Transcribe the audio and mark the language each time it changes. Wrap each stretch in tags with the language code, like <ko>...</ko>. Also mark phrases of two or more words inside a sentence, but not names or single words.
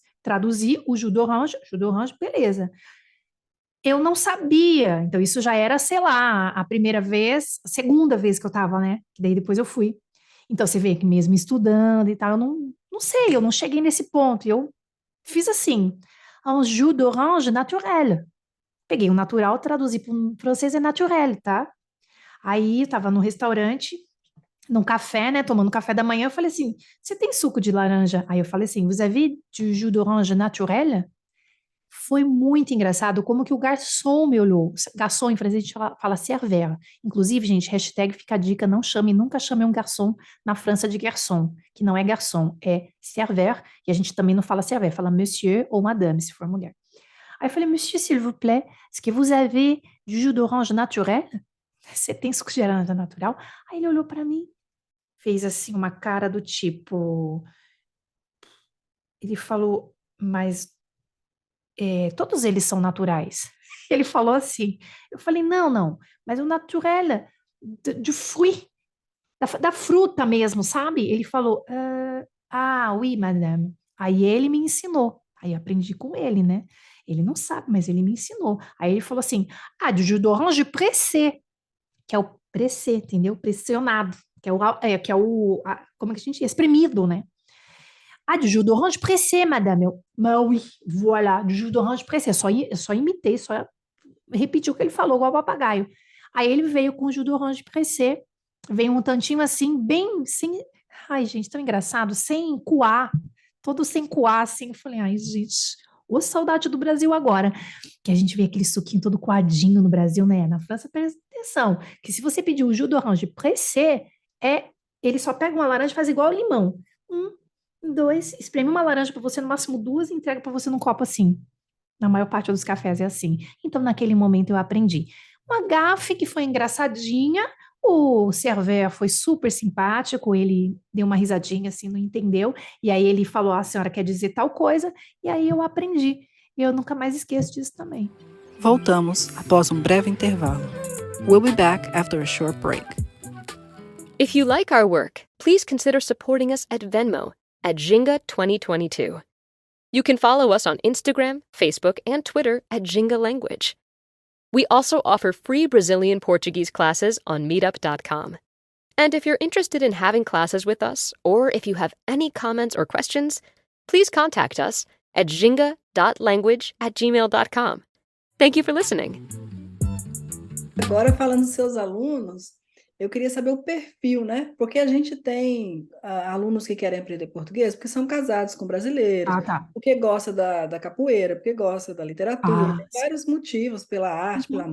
<pt>Traduzi o</pt> <fr>jus d'orange,</fr> <pt>beleza. Eu não sabia, então isso já era, sei lá, a primeira vez, a segunda vez que eu tava, né? Que daí depois eu fui. Então você vê que mesmo estudando e tal, eu não sei, eu não cheguei nesse ponto. E eu fiz assim,</pt> <fr>un jus d'orange naturel.</fr> <pt>Peguei o natural, traduzi para o francês é naturel, tá? Aí eu tava no restaurante, num café, né, tomando café da manhã, eu falei assim, você tem suco de laranja? Aí eu falei assim,</pt> <fr>vous avez du jus d'orange naturel?</fr> <pt>Foi muito engraçado como que o garçom me olhou. Garçom em francês a gente fala serveur. Inclusive, gente, hashtag fica a dica, não chame, nunca chame um garçom na França de garçom, que não é garçom, é serveur, e a gente também não fala serveur, fala monsieur ou madame, se for mulher. Aí eu falei,</pt> <fr>monsieur, s'il vous plaît, est-ce que vous avez du jus d'orange naturel?</fr> <pt>Você tem suco de laranja natural? Aí ele olhou para mim, fez assim uma cara do tipo, ele falou, mas todos eles são naturais. Ele falou assim. Eu falei, não, não, mas o</pt> <fr>naturel de fruit,</fr> <pt>da fruta mesmo, sabe? Ele falou,</pt> <fr>oui, madame.</fr> <pt>Aí ele me ensinou. Aí eu aprendi com ele, né? Ele não sabe, mas ele me ensinou. Aí ele falou assim,</pt> <fr>du jus d'orange pressé,</fr> <pt>que é o pressé, entendeu? Pressionado, que é o, como é que a gente diz? Espremido, né?</pt> <fr>Ah, du jus d'orange pressé, madame. Mas oui, voilà, du jus d'orange pressé.</fr> <pt>Só imitei, só repeti o que ele falou, igual papagaio. Aí ele veio com o</pt> <fr>jus d'orange pressé,</fr> <pt>veio um tantinho assim, bem sem. Ai, gente, tão engraçado, sem coar, todo sem coar, assim. Eu falei, ai, gente, ô saudade do Brasil agora. Que a gente vê aquele suquinho todo coadinho no Brasil, né? Na França, presta atenção, que se você pedir o</pt> <fr>jus d'orange pressé,</fr> <pt>ele só pega uma laranja e faz igual ao limão. Um, dois, espreme uma laranja para você, no máximo duas, e entrega para você num copo assim. Na maior parte dos cafés é assim. Então, naquele momento, eu aprendi. Uma gafe que foi engraçadinha, o server foi super simpático, ele deu uma risadinha assim, não entendeu, e aí ele falou, a senhora quer dizer tal coisa, e aí eu aprendi. E eu nunca mais esqueço disso também. Voltamos após um breve intervalo.</pt> <en>We'll be back after a short break. If you like our work, please consider supporting us at Venmo at Jinga 2022. You can follow us on Instagram, Facebook, and Twitter at Jinga Language. We also offer free Brazilian Portuguese classes on meetup.com. And if you're interested in having classes with us, or if you have any comments or questions, please contact us at jinga.language@gmail.com. Thank you for listening.</en> <pt>Agora, falando dos seus alunos, eu queria saber o perfil, né? Porque a gente tem alunos que querem aprender português porque são casados com brasileiros, Ah, tá. porque gosta da capoeira, porque gosta da literatura, tem Sim. vários motivos, pela arte, pela</pt>